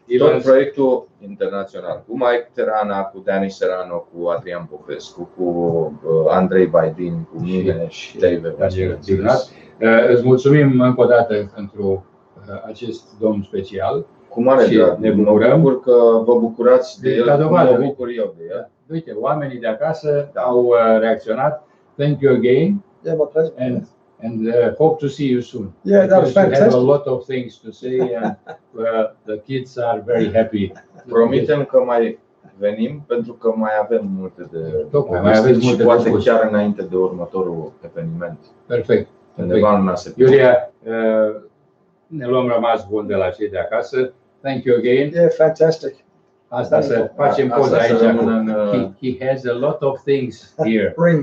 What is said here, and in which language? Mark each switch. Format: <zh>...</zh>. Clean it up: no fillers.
<ro>Tot proiectul internațional, cu Mike Terana, cu Dani Serrano, cu Adrian Popescu, cu Andrei Baidin, cu mine și David Ignat. Îți mulțumim încă o dată pentru acest domn special. Cu mare drag. Ne bucurăm că vă bucurați de el, cum mă bucur eu de el. Uite, oamenii de acasă au reacționat.</ro> <en>Thank you again. And hope to see you soon. Yeah, that was fantastic. We have a lot of things to say, and the kids are very happy.</en> <ro>Promitem că mai venim, pentru că mai avem multe de povestit și poate chiar înainte de următorul eveniment. Perfect. Undeva în luna septembrie. Iulia, ne luăm rămas bun de la cei de acasă.</ro> <en>Thank you again. Yeah, fantastic.</en> <ro>Asta să facem poza aici.</ro> <en>He has a lot of things here.</en>